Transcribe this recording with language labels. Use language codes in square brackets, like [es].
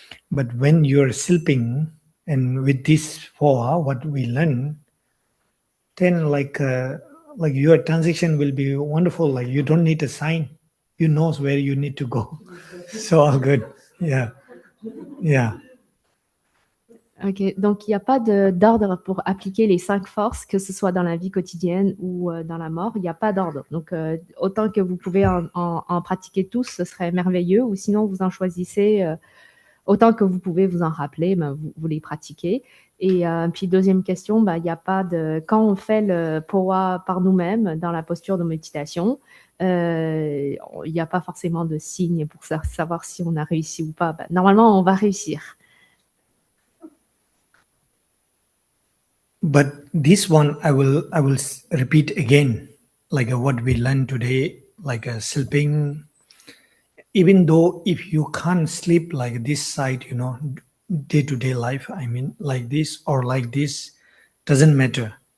[en] But when you're sleeping and with this poa, what we learn, then like your transition will be wonderful. Like you don't need a sign. You know where you need to go. So all good. Yeah. [fr] Ok, donc il n'y a pas d'ordre pour appliquer les 5 forces, que ce soit dans la vie quotidienne ou dans la mort, il n'y a pas d'ordre. Donc autant que vous pouvez en pratiquer tous, ce serait merveilleux, ou sinon vous en choisissez autant que vous pouvez vous en rappeler, vous les pratiquez. Et puis deuxième question, il n'y a pas quand on fait le poa par nous-mêmes dans la posture de méditation, il n'y a pas forcément de signe pour savoir si on a réussi ou pas. Normalement, on va réussir. [en] But this one, I will repeat again, like what we learned today, like sleeping. Even though if you can't sleep like this side, day-to-day life, I mean, like this or like this, doesn't matter.